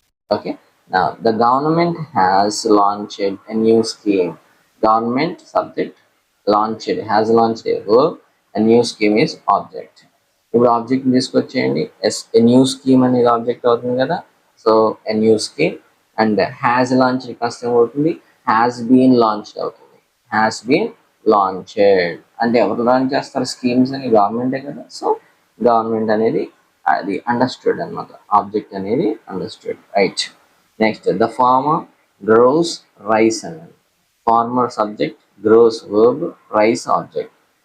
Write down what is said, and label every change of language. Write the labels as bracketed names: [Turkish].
[English] Okay, now the government has launched a new scheme. Government subject, has launched a verb, a new scheme is object. [Telugu] ఇప్పుడు object తీసుకొచ్చేయండి, a new scheme అనేది object అవుతుంది కదా. So a new scheme and has launched కాస్త ఏమవుతుంది, has been launched అవుతుంది. has been launched అంటే ఎవరు launch చేస్తారు స్కీమ్స్ అని, గవర్నమెంటే కదా. సో గవర్నమెంట్ అనేది అది అండర్స్టూడ్ అనమాట, ఆబ్జెక్ట్ అనేది understood, right. Next [English] the farmer grows rice [Telugu] అన్నది. Farmer subject, gross verb, rice object.